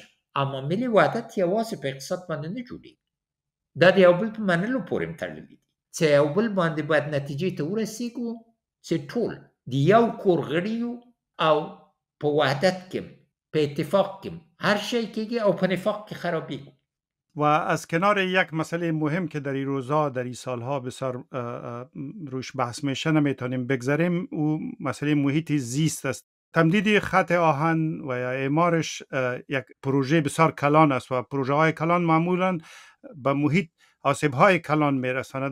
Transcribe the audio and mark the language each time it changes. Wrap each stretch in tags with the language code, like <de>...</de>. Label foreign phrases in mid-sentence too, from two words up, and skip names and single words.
<ps>اما ملي وحدت یوازې په اقتصاد باندې نه جوړېږي، دا د یو بل په منلو پورې تړلی دي چې یو بل باندې باید نتیجې ته ورسیږو چې ټول د یو کور غړي یو او په وحدت کې په اتفاق کې هر شی کېږي او په نفاق کې خرابېږي.</ps> <fa>و از کنار یک مسئله مهم که در این روزها در این سالها بسیار روش بحث میشه نمیتونیم بگذاریم، او مسئله محیط زیست است. تمدید خط آهن و یا اعمارش یک پروژه بسیار کلان است و پروژه های کلان معمولا به محیط آسیب های کلان میرساند.</fa>